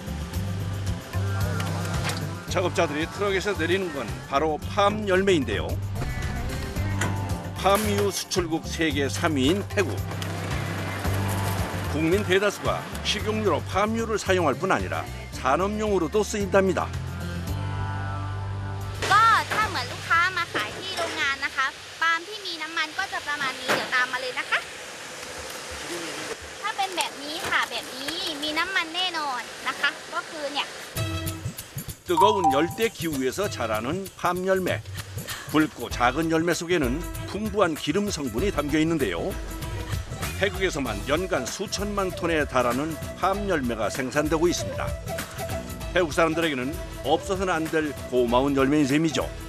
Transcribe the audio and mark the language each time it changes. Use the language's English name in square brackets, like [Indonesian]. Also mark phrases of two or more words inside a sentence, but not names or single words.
[Korean] 작업자들이 트럭에서 내리는 건 바로 팜 열매인데요. 팜유 수출국 세계 3위인 태국. 국민 대다수가 식용유로 팜유를 사용할 뿐 아니라 산업용으로도 쓰인답니다. [Thai] ก็ถ้าเหมือนลูกค้ามาขายที่โรงงานนะคะปาล์มที่มีน้ำมันก็จะประมาณนี้เดี๋ยวตามมาเลยนะคะถ้าเป็นแบบนี้ค่ะแบบนี้มีน้ำมันแน่นอนนะคะก็คือเนี่ย [Korean] 뜨거운 열대 기후에서 자라는 팜 열매. 붉고 작은 열매 속에는 풍부한 기름 성분이 담겨 있는데요. 태국에서만 연간 수천만 톤에 달하는 팜 열매가 생산되고 있습니다. 태국 사람들에게는 없어서는 안 될 고마운 열매인 셈이죠.